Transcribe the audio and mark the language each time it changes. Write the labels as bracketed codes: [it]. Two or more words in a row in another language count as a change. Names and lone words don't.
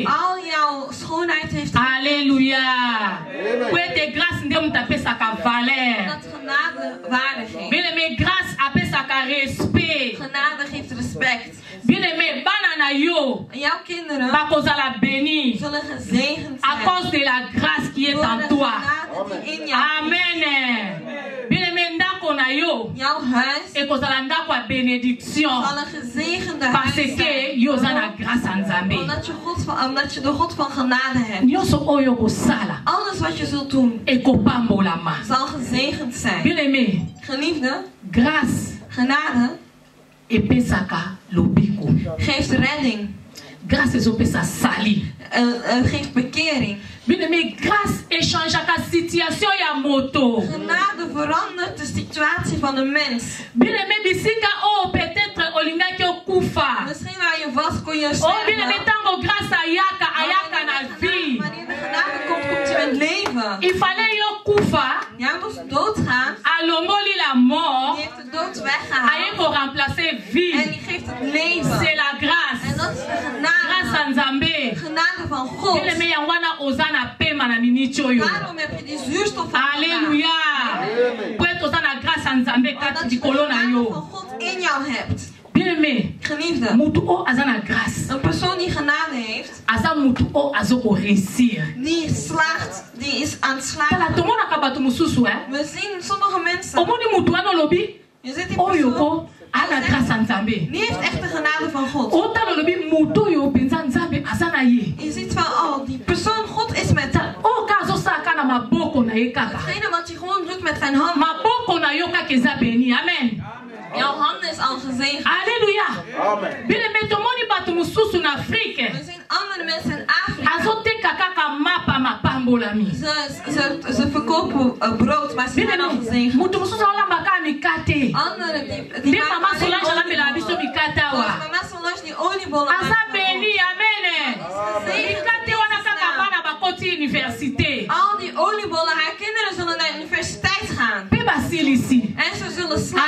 [nl] al jouw schoonheid heeft Alléluia. [ln] Po ete grâce nde mutu apesaka valeur. [nl] dat genade waardiging. [ln] Bien-aimé, grâce apesaka respect. [nl] Genade geeft respect. [ln] Bien-aimé, bana na yo [nl] En jouw kinderen [ln] bakozala béni [nl] zullen gezegend [fr] à [nl] zijn. [fr] cause de la grâce qui est [nl] Door [fr] en [nl] de [fr] toi. [nl] genade die in jou is. [ln] Amen. Bien-aimé, ndako na yo [nl] Jouw huis [ln] ekozala ndako ya bénédiction [nl] zal een gezegende [ln] parce [nl] huis [ln] que [nl] zijn. [ln] yo oza na grâce ya Nzambe. [nl] Omdat je de God van genade hebt. [ln] Nyonso oyo kosala [nl] Alles wat je zult doen [ln] ekopambolama. [nl] zal gezegend zijn. [ln] Bien-aimé, [nl] Geliefde, [ln] grâce [nl] genade [ln] epesaka lobiko. [nl] geeft redding. [ln] Grâce ezopesa sali. [nl] Geeft bekering. [ln] Bien-aimé, grâce échangeaka situation ya moto. [nl] Genade verandert de situatie van een mens. [ln] Bien-aimé, bisika oh peut-être olingaki okufa. [nl] Misschien waar je was kon je [ln] Oh, bien-aimé, [nl] sterven. [ln] tango grâce ayaka na vie. [nl] Wanneer de genade komt, komt je met leven. [fr] Il fallait [ln] yo kufa, [nl] Jij moest doodgaan. [ln] alongoli [fr] la mort, [nl] Die heeft de dood weggehaald. [ln] aye ko remplacer [nl] En [ln] vie. [nl] die geeft het leven. [fr] C'est la [nl] En [fr] grâce. [nl] dat is de [ln] Grâce [nl] genade. [ln] à Nzambe. [nl] Genade van God. [ln] Bien-aimé, yangwana ozana pema na miniti oyo. [nl] Daarom heb je die zuurstof van Alléluia. [ln] Po ete oza na [fr] grâce à [ln] Nzambe kati [nl] Omdat je de [ln] likolo na [nl] genade [ln] yo. [nl] van God in jou hebt. [ln] Bien-aimé, [nl] Geliefde, [ln] mutu o aza na grâce. [nl] een persoon die genade heeft, [ln] Aza mutu o azoko réussir. [nl] die slaagt, die is aan het slagen. [ln] Tala tomonaka bato mosusu [nl] We zien sommige mensen, [ln] omoni mutu wana olobi [nl] je ziet die [ln] oyo [nl] persoon, [ln] ko ana [fr] grâce à [ln] Nzambe. [nl] die heeft echt de genade van God. [ln] Otala olobi mutu oyo penza Nzambe aza na ye. [nl] Je ziet van, oh, die persoon, God is met hem. [ln] O ka azosala na maboko na ye kaka. [nl] Hetgene wat hij gewoon doet met zijn handen. [ln] Maboko na yo kaka eza beni. Amen. [nl] Jouw handen is al gezegend. Alléluia. [ln] Bien-aimé, tomoni bato mosusu na Afrique. [nl] We zien andere mensen in Afrika. [ln] Azoteka kaka mapa mapambolami. [nl] Ze verkopen brood, maar ze zijn al [ln] Bien-aimé, [nl] gezegend. [ln] mutu mosusu aolambaka mikate. [nl] Anderen die [ln] Nde mama [nl] maken [ln] Solange [nl] alleen [ln] alambela biso [nl] oliebollen. [ln] mikate [nl] Zoals [ln] awa. [nl] mama Solange die oliebollen [ln] Aza [nl] maakt. [ln] beni. Amen. Mikate wana kaka bana bakoti université. [nl] Al die oliebollen, haar kinderen zullen naar de universiteit gaan. [ln] Mpe basilisi. [nl] En ze zullen slagen.